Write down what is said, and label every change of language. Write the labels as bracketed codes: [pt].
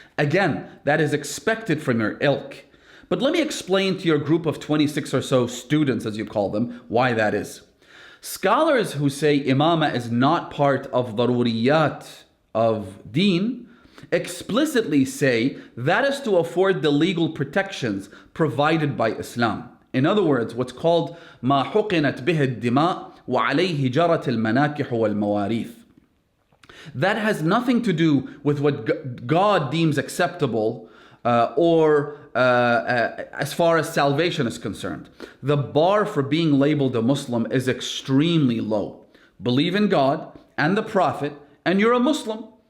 [en] Again, that is expected from your ilk. But let me explain to your group of 26 or so students, as you call them, why that is. Scholars who say Imamah is not part of daruriyat of deen explicitly say that is to afford the legal protections provided by Islam. In other words, what's called [ar] ما حقنت به الدماء وعليه جرت المناكح والمواريث. [en] That has nothing to do with what God deems acceptable or as far as salvation is concerned. The bar for being labeled a Muslim is extremely low. Believe in God and the Prophet and you're a Muslim.